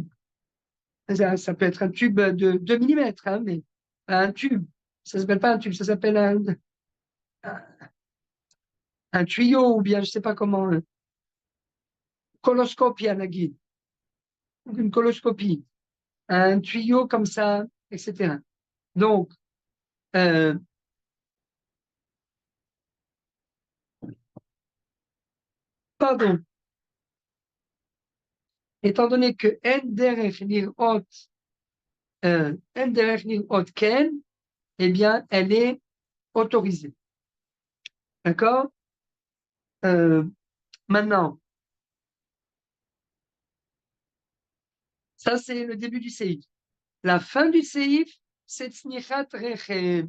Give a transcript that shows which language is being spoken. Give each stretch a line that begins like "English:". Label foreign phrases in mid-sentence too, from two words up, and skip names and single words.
French: Ça peut être un tube de 2 millimètres, hein, mais un tube, ça ne s'appelle pas un tube, ça s'appelle un tuyau, ou bien je ne sais pas comment, coloscopie, Nagui, une coloscopie, un tuyau comme ça, etc. Donc, pardon, étant donné que
Hebrew: אין דרך לראות כן,
French: eh bien, elle est autorisée. D'accord? Maintenant, ça, c'est le début du séif. La fin du séif, c'est
Hebrew: צניחת רחם.